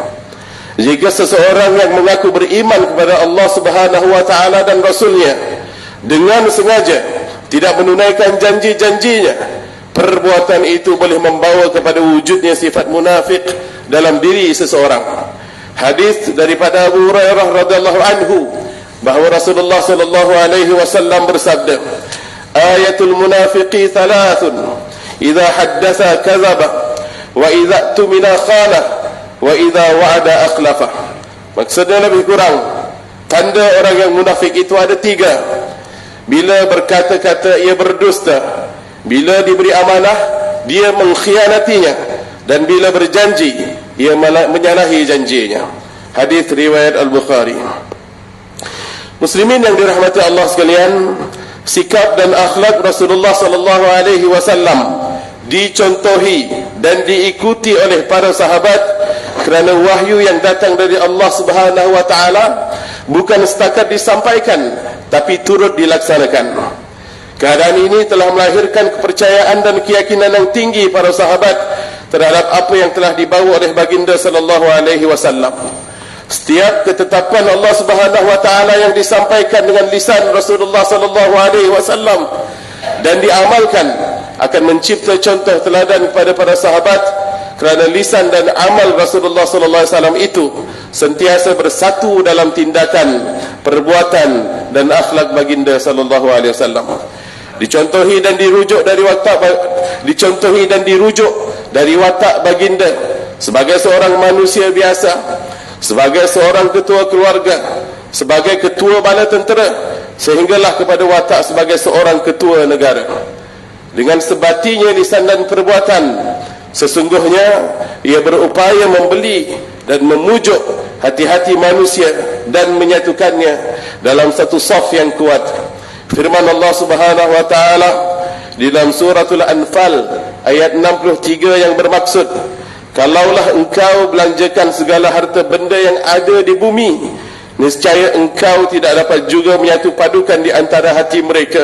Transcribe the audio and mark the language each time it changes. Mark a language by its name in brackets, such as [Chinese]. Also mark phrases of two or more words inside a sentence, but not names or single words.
[Malay] Jika seseorang yang mengaku beriman kepada Allah [Arabic] سبحانه وتعالى [Malay] dan Rasulnya dengan sengaja tidak menunaikan janji-janjinya, perbuatan itu boleh membawa kepada wujudnya sifat munafik dalam diri seseorang. Hadis daripada Abu Hurairah [Arabic] رضي الله عنه [Malay] bahawa Rasulullah [Arabic] صلى الله عليه وسلم [Malay] bersabda, [Arabic] آية المنافق ثلاث إذا حدث كذب وإذا اؤتمن خان وإذا وعد أخلف. [Malay] Maksudnya lebih kurang, tanda orang yang munafik itu ada tiga. Bila berkata-kata ia berdusta, bila diberi amanah dia mengkhianatinya, dan bila berjanji ia menyalahi janjinya. Hadis riwayat Al-Bukhari. Muslimin yang dirahmati Allah sekalian, sikap dan akhlak Rasulullah [Arabic] صلى الله عليه وسلم [Malay] dicontohi dan diikuti oleh para sahabat kerana wahyu yang datang dari Allah [Arabic] سبحانه وتعالى [Malay] bukan setakat disampaikan tapi turut dilaksanakan. Keadaan ini telah melahirkan kepercayaan dan keyakinan yang tinggi para sahabat terhadap apa yang telah dibawa oleh baginda [Arabic] صلى الله عليه وسلم. [Malay] Setiap ketetapan Allah [Arabic] سبحانه وتعالى [Malay] yang disampaikan dengan lisan Rasulullah [Arabic] صلى الله عليه وسلم [Malay] dan diamalkan akan mencipta contoh teladan kepada para sahabat kerana lisan dan amal Rasulullah [Arabic] صلى الله عليه وسلم [Malay] itu sentiasa bersatu dalam tindakan, perbuatan dan akhlak baginda [Arabic] صلى الله عليه وسلم. [Malay] Dicontohi dan dirujuk dari watak baginda sebagai seorang manusia biasa, sebagai seorang ketua keluarga, sebagai ketua bala tentera, sehinggalah kepada watak sebagai seorang ketua negara. Dengan sebatinya lisan dan perbuatan, sesungguhnya ia berupaya membeli dan memujuk hati-hati manusia dan menyatukannya dalam satu saf yang kuat. Firman Allah [Arabic] سبحانه وتعالى [Malay] di dalam suratul Anfal ayat 63 yang bermaksud, kalaulah engkau belanjakan segala harta benda yang ada di bumi, nescaya engkau tidak dapat juga menyatu padukan di antara hati mereka.